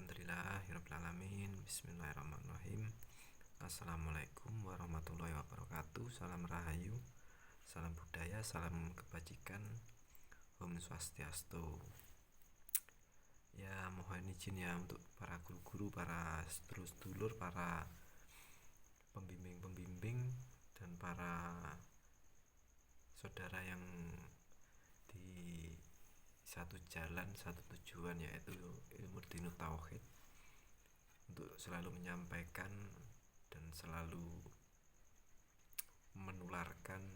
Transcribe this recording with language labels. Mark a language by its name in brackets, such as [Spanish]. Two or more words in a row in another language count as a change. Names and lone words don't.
[Arabic] الحمد لله رب العالمين. بسم الله الرحمن الرحيم. السلام عليكم ورحمة الله وبركاته. [Indonesian] Salam rahayu, salam budaya, salam kebajikan. [Balinese] Om Swastiastu. [Indonesian] Ya, mohon izin ya untuk para guru-guru, para sedulur-sedulur, para pembimbing-pembimbing, dan para saudara yang di satu jalan, satu tujuan, yaitu ilmu dinut tauhid, untuk selalu menyampaikan dan selalu menularkan